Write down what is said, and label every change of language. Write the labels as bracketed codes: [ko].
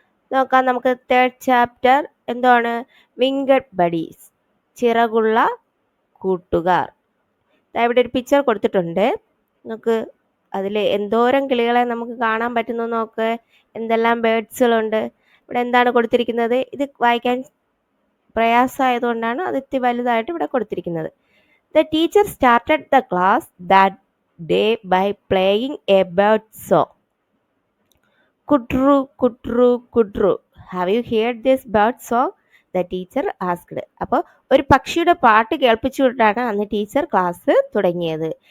[ml] നോക്കാം, നമുക്ക് 3rd chapter എന്താണ്? വിംഗഡ് ബഡീസ്, ചിറകുള്ള കൂട്ടുകാർ. ഇവിടെ ഒരു പിക്ചർ കൊടുത്തിട്ടുണ്ട്. നമുക്ക് അതിൽ എന്തോരം കിളികളെ നമുക്ക് കാണാൻ പറ്റുന്നു നോക്ക്. എന്തെല്ലാം ബേർഡ്സുകളുണ്ട്. ഇവിടെ എന്താണ് കൊടുത്തിരിക്കുന്നത്? ഇത് വായിക്കാൻ പ്രയാസമായതുകൊണ്ടാണ് അത് ഇത്തിരി വലുതായിട്ട് ഇവിടെ കൊടുത്തിരിക്കുന്നത്. [en] The teacher started the class that day by playing a bird song. Kudru, kudru, kudru. Have you heard this bird song? The teacher asked. [ml] അപ്പോൾ ഒരു പക്ഷിയുടെ പാട്ട് കേൾപ്പിച്ചുകൊണ്ടാണ് അന്ന് ടീച്ചർ ക്ലാസ് തുടങ്ങിയത്.